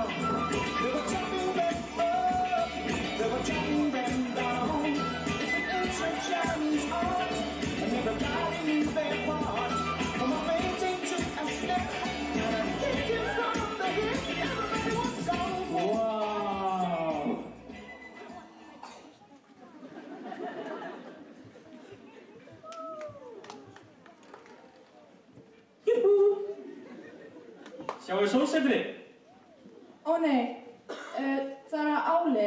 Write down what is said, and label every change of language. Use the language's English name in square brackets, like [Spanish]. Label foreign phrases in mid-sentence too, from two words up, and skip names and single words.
[English] They were chopping them up, they were chopping them down. Chinese art, and everybody knew their part. From a fainting to a step, and a kicking from the hip, everybody was going for. Wow! [Icelandic] Júhú! Sjáu sólsetrið? Ó nei, það er Áli.